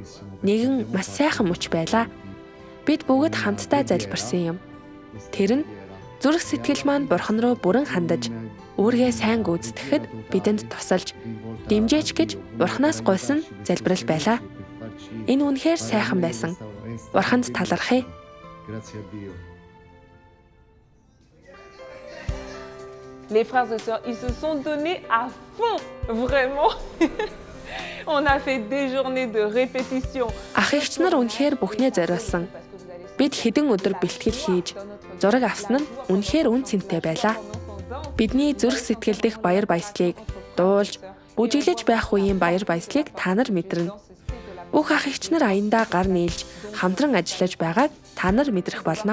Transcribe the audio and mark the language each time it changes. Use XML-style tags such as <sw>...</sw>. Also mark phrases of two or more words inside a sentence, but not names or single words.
<mn>Нэгэн маш сайхан мөч байлаа. Бид бүгд хамтдаа залбирсан юм. Тэр нь Зүрх сэтгэл маань Бурхан руу бүрэн хандаж, үүргээ сайн гүйцэтгэхэд бидэнд тусалж, дэмжээч гэж Бурханаас гуйсан залбирал байлаа. Энэ үнэхээр сайхан байсан. Бурханд талархъя.</mn> <it>Grazie a Dio.</it> <fr>Les frères et sœurs, ils se sont donnés à fond, vraiment. On a fait des journées de répétition.</fr> <mn>Ах эгч нар үнэхээр бүхнээ зориулсан. Бид хэдэн өдөр бэлтгэл хийж, зураг авсан нь үнэхээр үн цэнтэй байлаа. Бидний зүрх сэтгэл дэх баяр баясгалыг дуулж, бүжиглэж байх үеийн баяр баясгалыг та нар мэдэрнэ. Бүх ах эгч нар аяндаа гар нийлж, хамтран ажиллаж байгааг та нар мэдрэх болно.</mn>